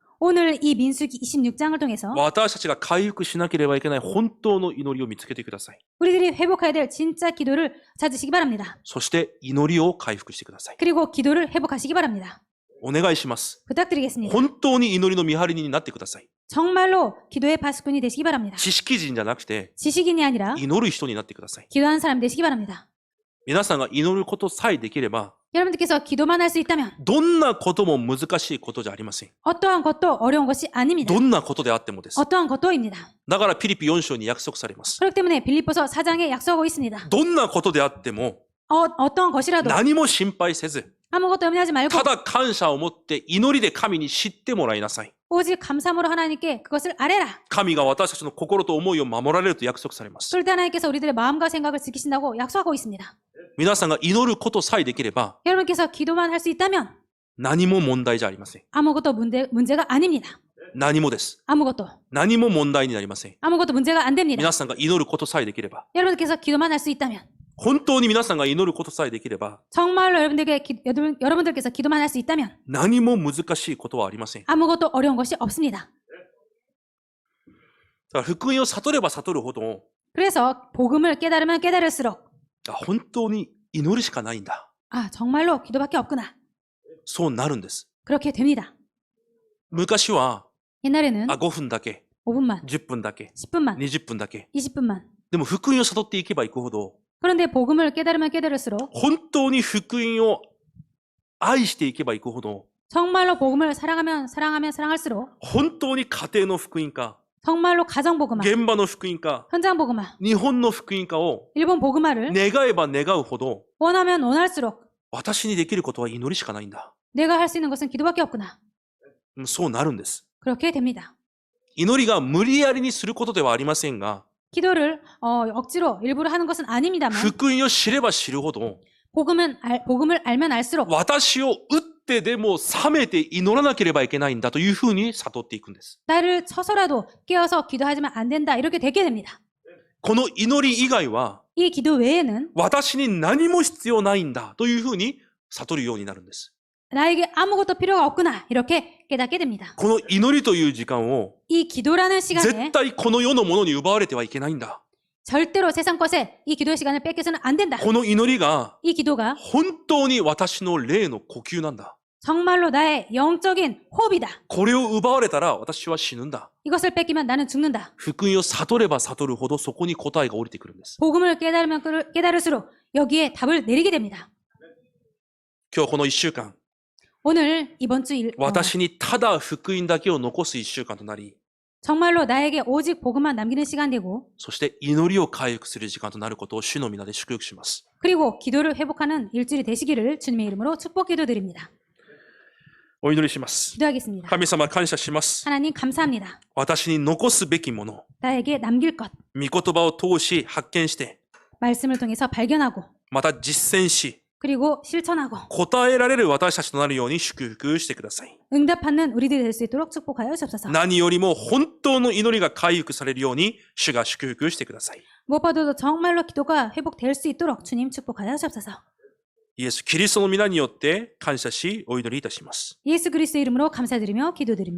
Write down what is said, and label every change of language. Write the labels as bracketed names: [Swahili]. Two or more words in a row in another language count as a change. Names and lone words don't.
[Korean] 오늘 이 민수기 26장을 통해서 [Japanese] 私たちが回復しなければいけない本当の祈りを見つけてください。 [Korean] 우리들이 회복해야 될 진짜 기도를 찾으시기 바랍니다. [Japanese] そして祈りを回復してください。 [Korean] 그리고 기도를 회복하시기 바랍니다. [Japanese] お願いします。 [Korean] 부탁드리겠습니다. [Japanese] 本当に祈りの見張り人になってください。 [Korean] 정말로 기도의 파수꾼이 되시기 바랍니다. [Japanese] 知識人じゃなくて、 [Korean] 지식인이 아니라 [Japanese] 祈る人になってください。 [Korean] 기도하는 사람 되시기 바랍니다. [Japanese] 皆さんが祈ることさえできれば、 [Korean] 여러분들께서 기도만 할 수 있다면 [Japanese] どんなことも難しいことじゃありません。 [Korean] 어떠한 것도 어려운 것이 아닙니다. [Japanese] どんなことであってもです。 [Korean] 어떠한 것도입니다. [Japanese] だからピリピ4章に約束されます。 [Korean] 그렇기 때문에 빌립보서 4장에 약속하고 있습니다. [Japanese] どんなことであっても、 [Korean] 어떠한 것이라도 [Japanese] 何も心配せず、 [Korean] 아무것도 염려하지 말고 [Japanese] ただ感謝を持って祈りで神に知ってもらいなさい。 [Korean] 오직 감사함으로 하나님께 그것을 아뢰라. [Japanese] 神が私たちの心と思いを守られると約束されます。 [Korean] 그럴 때 하나님께서 우리들의 마음과 생각을 지키신다고 약속하고 있습니다. [Japanese] 皆さんが祈ることさえできれば、 [Korean] 여러분께서 기도만 할 수 있다면 [Japanese] 何も問題じゃありません。 [Korean] 아무것도 문제가 아닙니다. [Japanese] 何もです。 [Korean] 아무것도 [Japanese] 何も問題になりません。 [Korean] 아무것도 문제가 안 됩니다. [Japanese] 皆さんが祈ることさえできれば、 [Korean] 여러분께서 기도만 할 수 있다면 [Japanese] 本当に皆さんが祈ることさえできれば、 [Korean] 정말로 여러분들께서 기도만 할 수 있다면 [Japanese] 何も難しいことはありません。 [Korean] 아무것도 어려운 것이 없습니다. [Japanese] だから福音を悟れば悟るほど、 [Korean] 그래서 복음을 깨달으면 깨달을수록 [Japanese] 本当に祈るしかないんだ。 [Korean] 정말로 기도밖에 없구나. [Japanese] そうなるんです。 [Korean] 그렇게 됩니다. [Japanese] 昔は、 [Korean] 옛날에는 [Japanese] 5分だけ、 [Korean] 5분만, [Japanese] 10分だけ、 [Korean] 10분만, [Japanese] 20分だけ。 [Korean] 20분만. [Japanese] でも福音を悟っていけばいくほど、 [Korean] 그런데 복음을 깨달으면 깨달을수록 [Japanese] 本当に福音を愛していけばいくほど、 [Korean] 정말로 복음을 사랑하면 사랑할수록 [Japanese] 本当に家庭の福音か、 [Korean] 정말로 가정 복음화, [Japanese] 現場の福音か、 [Korean] 현장 복음화, [Japanese] 日本の福音かを [Korean] 일본 복음화를 [Japanese] 願えば願うほど、 [Korean] 원하면 원할수록 [Japanese] 私にできることは祈りしかないんだ。 [Korean] 내가 할 수 있는 것은 기도밖에 없구나. [Japanese] そうなるんです。 [Korean] 그렇게 됩니다. [Japanese] 祈りが無理やりにすることではありませんが、 [Korean] 기도를 억지로 일부러 하는 것은 아닙니다만 [Japanese] 福音を知れば知るほど、 [Korean] 복음을 알면 알수록 [Japanese] 私を打ってでも覚めて祈らなければいけないんだというふうに悟っていくんです。 [Korean] 나를 쳐서라도 깨어서 기도하지만 안 된다 이렇게 되게 됩니다. [Japanese] この祈り以外は、 [Korean] 이 기도 외에는 [Japanese] 私に何も必要ないんだというふうに悟るようになるんです。 [Korean] 나에게 아무것도 필요가 없구나 이렇게 깨닫게 됩니다. [Japanese] この祈りという時間を [Korean] 이 기도라는 시간에 [Japanese] 絶対この世のものに奪われてはいけないんだ。 [Korean] 절대로 세상 것에 이 기도의 시간을 뺏겨서는 안 된다. [Japanese] この祈りが [Korean] 이 기도가 [Japanese] 本当に私の霊の呼吸なんだ。 [Korean] 정말로 나의 영적인 호흡이다. [Japanese] これを奪われたら私は死ぬんだ。 [Korean] 이것을 뺏기면 나는 죽는다. [Japanese] 福音を悟れば悟るほどそこに答えが降りてくるんです。 [Korean] 복음을 깨달으면 깨달을수록 여기에 답을 내리게 됩니다. [Japanese] 今日この1週間、 [Korean] 오늘 이번 주 [Japanese] 私にただ福音だけを残す1週間となり、 [Korean] 정말로 나에게 오직 복음만 남기는 시간 되고 [Japanese] そして祈りを回復する時間となることを主の皆で祝福します。 [Korean] 그리고 기도를 회복하는 일주일이 되시기를 주님의 이름으로 축복 기도드립니다. [Japanese] お祈りします。 [Korean] 기도하겠습니다. [Japanese] 神様感謝します。 [Korean] 하나님 감사합니다. [Japanese] 私に残すべきもの、 [Korean] 나에게 남길 것, [Japanese] 御言葉を通し発見して、 [Korean] 말씀을 통해서 발견하고 [Japanese] また実践し、 [Korean] 그리고 실천하고 [Japanese] 答えられる私たちとなるように祝福してください。 [Korean] 응답하는 우리들이 될 수 있도록 축복하여 주옵소서. [Japanese] 何よりも本当の祈りが回復されるように主が祝福してください。 [Korean] 무엇보다도 정말로 기도가 회복될 수 있도록 주님 축복하여 주옵소서. [Japanese] イエス・キリストの皆によって感謝しお祈りいたします。 [Korean] 예수 그리스도의 이름으로 감사드리며 기도드립니다.